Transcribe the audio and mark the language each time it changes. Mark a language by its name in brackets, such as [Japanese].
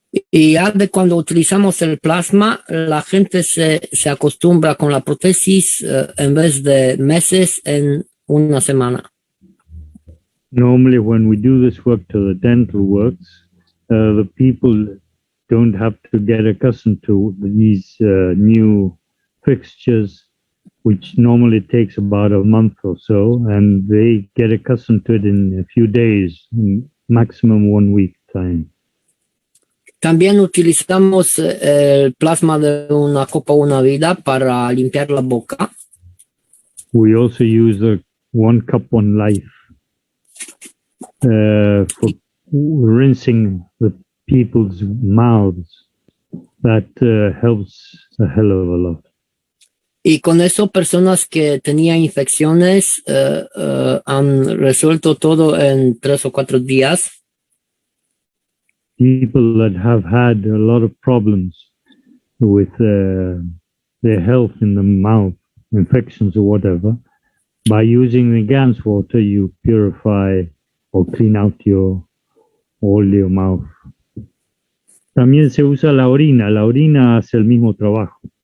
[Spanish] Y ya de cuando utilizamos el plasma, la gente se acostumbra con la prótesis en vez de meses, en una semana. [English] Normally, when we do this work to the dental works, the people don't have to get accustomed to these new fixtures, which normally takes about a month or so, and they get accustomed to it in a few days, maximum 1 week time. También utilizamos el plasma de una copa una vida para limpiar la boca. We also use the 1 cup 1 life for rinsing the people's mouths. That helps a hell of a lot. [Spanish] Y con eso personas que tenían infecciones han resuelto todo en 3 o 4 días. [English] People that have had a lot of problems with their health in the mouth, infections or whatever. By using the GANS water, you purify or clean out all your mouth. [Spanish] También se usa la orina hace el mismo trabajo.